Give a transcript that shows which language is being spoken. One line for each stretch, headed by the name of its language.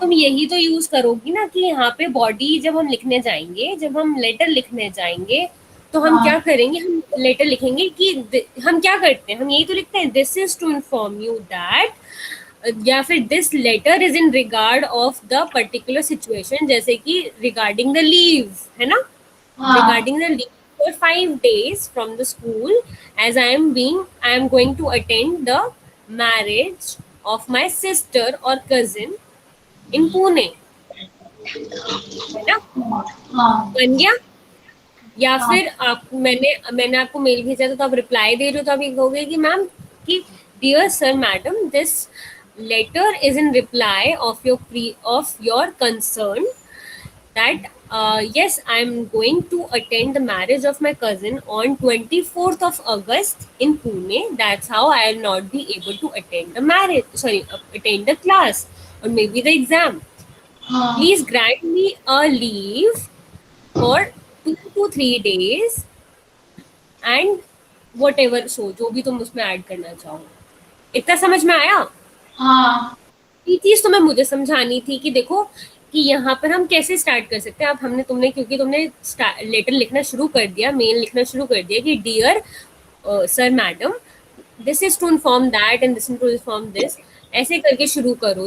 Hindi: तुम यही तो यूज करोगी ना कि यहाँ पे बॉडी जब हम लिखने जाएंगे, जब हम लेटर लिखने जाएंगे, तो हम हाँ क्या करेंगे, हम लेटर लिखेंगे कि हम क्या करते हैं, हम यही तो लिखते हैं
English: this is to inform you that,
Hindi: या फिर
English: this letter is in regard of the particular situation,
Hindi: जैसे कि
English: regarding the leave,
Hindi: है ना? हाँ
English: regarding the leave for 5 days from the school, as I am going to attend the marriage of my sister or cousin in Pune,
Hindi: है ना? हाँ बन गया? या हाँ फिर आप मैंने आपको मेल भेजा तो आप रिप्लाई दे रहे हो, तो आप ये कहोगे कि मैम कि
English: Dear sir madam, this letter is in reply of your concern that yes, I'm going to attend the marriage of my cousin on 24th of August in Pune. That's how I'll not be able to attend the marriage, sorry, attend the class or maybe the exam.
Hindi: हाँ
English: Please grant me a leave for 2 to 3 days and whatever, so
Hindi: जो भी तुम उसमें add करना चाहो. इतना समझ में आया? हाँ ये चीज तुम्हें मुझे समझानी थी कि देखो कि यहाँ पर हम कैसे स्टार्ट कर सकते हैं. अब हमने तुमने क्योंकि तुमने लेटर लिखना शुरू कर दिया, मेल लिखना शुरू कर दिया कि
English: dear sir madam, this is to inform that
Hindi: and
English: this is to inform this,
Hindi: ऐसे करके शुरू करो.